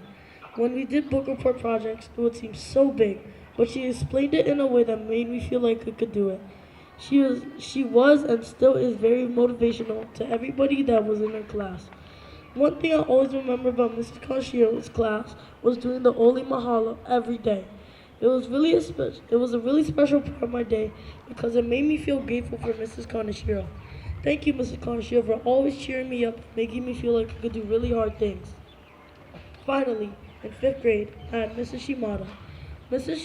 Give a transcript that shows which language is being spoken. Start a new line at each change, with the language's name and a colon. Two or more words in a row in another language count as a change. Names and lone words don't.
English: When we did book report projects, it would seem so big, but she explained it in a way that made me feel like I could do it. She was and still is very motivational to everybody that was in her class. One thing I always remember about Mrs. Kanshiro's class was doing the
Hawaiian: ʻelima mahalo
English: every day. It was a really special part of my day because it made me feel grateful for Mrs. Kanashiro. Thank you, Mrs. Kanashiro, for always cheering me up, making me feel like I could do really hard things. Finally, in fifth grade, I had Mrs. Shimada. Mrs.